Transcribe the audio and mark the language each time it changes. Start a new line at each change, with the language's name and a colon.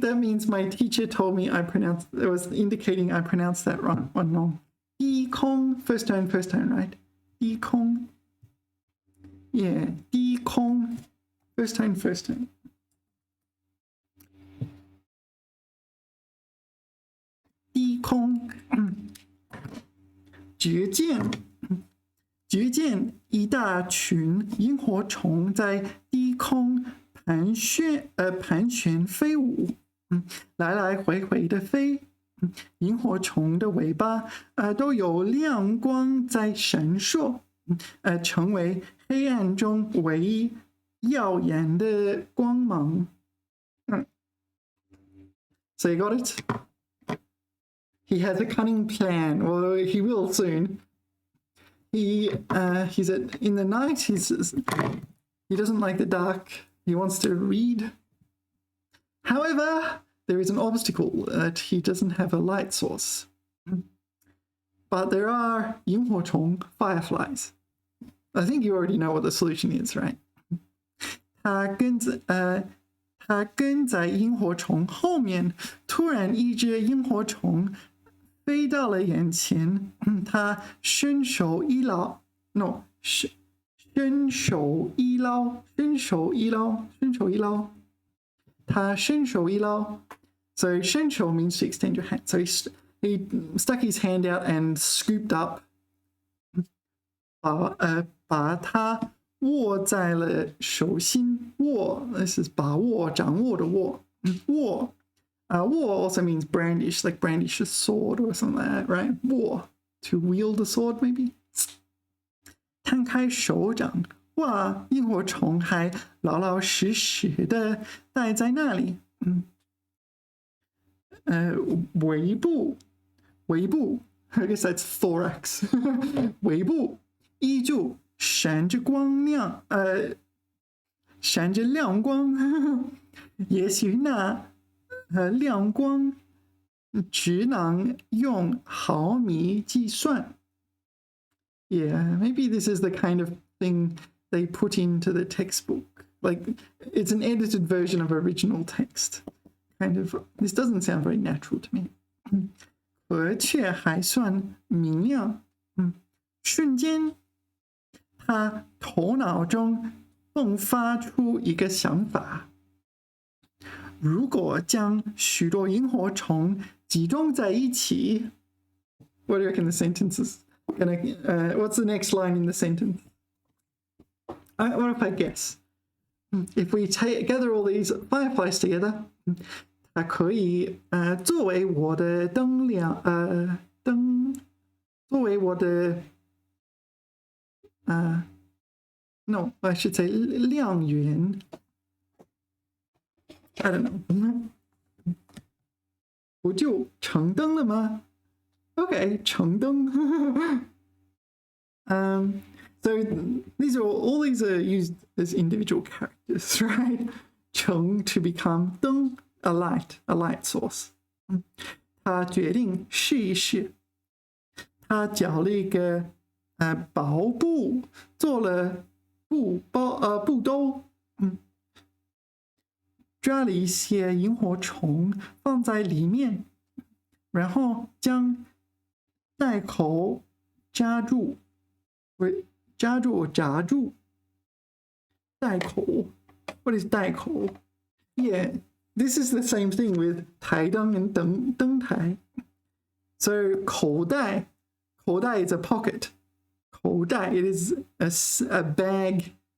English: That means my teacher told me it was indicating I pronounced that wrong. No. 低空 first time, right? 低空 yeah, 低空 first time.
Chinese: 低空只见一大群萤火虫在低空盘旋飞舞，来来回回的飞。萤火虫的尾巴都有亮光在闪烁，成为黑暗中唯一耀眼的光芒。
English: So you got it? He has a cunning plan, or he will soon. He's in the night. He doesn't like the dark. He wants to read. However, there is an obstacle that he doesn't have a light source. But there are 萤火虫 fireflies. I think you already know what the solution is, right?
Chinese: 他跟在萤火虫后面，突然一只萤火虫飞到了眼前，他伸手一捞 ，no， 伸手一捞，伸手一捞，伸手一捞，他伸手一捞。
English: So 伸手 means to extend your hand. So he stuck his hand out and scooped up.
Chinese: 把它握在了手心。握 ，
English: this is
Chinese: 把握，掌握的握。握。
English: 握 also means brandish, like brandish a sword or something like that, right? 握 to wield a sword, maybe.
Chinese: 摊开手掌，哇，萤火虫还老老实实的待在那里。
English: 尾部 ，I guess that's thorax 。
Chinese: 尾部依旧闪着光亮，闪着亮光。也许那亮光只能用毫米计算。
English: Yeah, maybe this is the kind of thing they put into the textbook. Like, it's an edited version of original text. Kind of, this doesn't sound very natural to me.
Chinese: 可却还算明亮。瞬间，他头脑中迸发出一个想法：如果将许多萤火虫集中在一起 ，
English: What do you reckon the sentence is gonna? What's the next line in the sentence? What if I guess? If we gather all these fireflies together,
Chinese: 它可以作为我的灯亮作为我的
English: no, I should say 亮源。 I don't know.
Chinese: 不就成灯了吗 ？Okay, 成灯。
English: So all these are used as individual characters, right? 成 to become 灯 a light source.
Chinese: 他决定试一试。他绞了一个薄布，做了布兜。抓了一些萤火虫放在里面，然后将袋口夹住。夹住。
English: 袋口 ，What is 袋口 ？Yeah, this is the same thing with 台灯 and 灯台。 So 口袋 is a pocket. 口袋 it is a bag.